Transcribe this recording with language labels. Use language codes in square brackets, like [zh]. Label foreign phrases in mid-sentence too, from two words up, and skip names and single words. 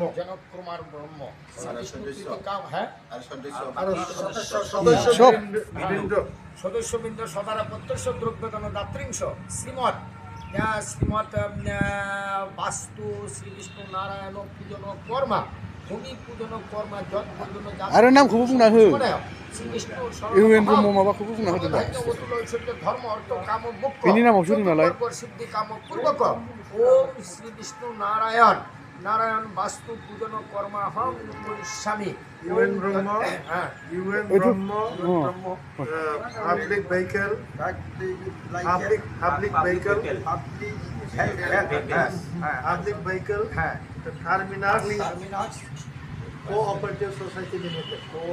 [bn] জনক কুমার ব্রহ্ম কাম হ্যাঁ আর [sa] সদস্যবৃন্দ সদারা প্রত্যক্ষ দ্রব্যদান দাত্রিংশ শ্রীমৎ শ্রীমৎ বাস্তু শ্রী বিষ্ণু নারায়ণ পূজন কর্মা ভূমি পূজন কর্মা যত পূজন [brx] आरो नामखौबो बुंना हो। [sa] শ্রী বিষ্ণু [brx] इउएन ब्रह्म माबाखौबो बुंना होदो दा। [sa] ধর্ম অর্থ কাম মোক্ষ [brx] बिनि नामावसो दं नालाय। [sa] सिद्धि काम पूर्वक ओम श्री विष्णु नारायण वास्तु पूजन कर्मा हम स्वामी [bn] ইউএন ব্রহ্ম। হ্যাঁ [en] ইউএন ব্রহ্ম Public Vehicle Public Vehicle Public Vehicle Terminus Cooperative Society Limited.